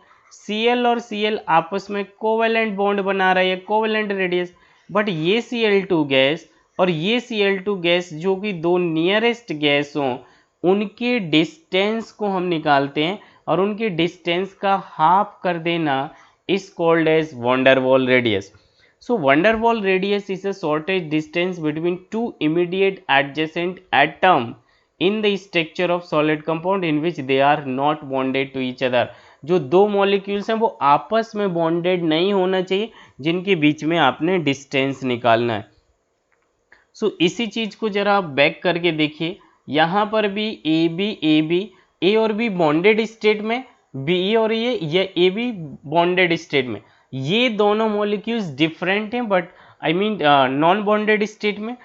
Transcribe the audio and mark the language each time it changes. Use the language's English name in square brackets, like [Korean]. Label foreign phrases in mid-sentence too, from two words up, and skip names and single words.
[Hindi] Cl और Cl आपस में [English] covalent bond [Hindi] बना रहा है, [English] covalent radius. [Hindi] बट ये Cl2 गैस और ये Cl2 गैस जो कि दो [English] nearest gas [Hindi] हों, उनके डिस्टेंस को हम निकालते हैं और उनके डिस्टेंस का हाफ कर देना [English] is called as van der Waal radius. So van der Waal radius is a shortest distance between two immediate adjacent atom in the structure of solid compound in which they are not bonded to each other। [Hindi] जो दो मॉलिक्यूल्स हैं वो आपस में बॉन्डेड नहीं होना चाहिए, जिनके बीच में आपने डिस्टेंस निकालना है। सो इसी चीज को जरा आप बैक करके देखिए, यहाँ पर भी ए और बी [English] bonded state [Hindi] में, बी और ए भी [English] bonded state [Hindi] में, ये दोनों मॉलिक्यूल्स डिफरेंट हैं [English] but I mean non bonded state [Hindi] में।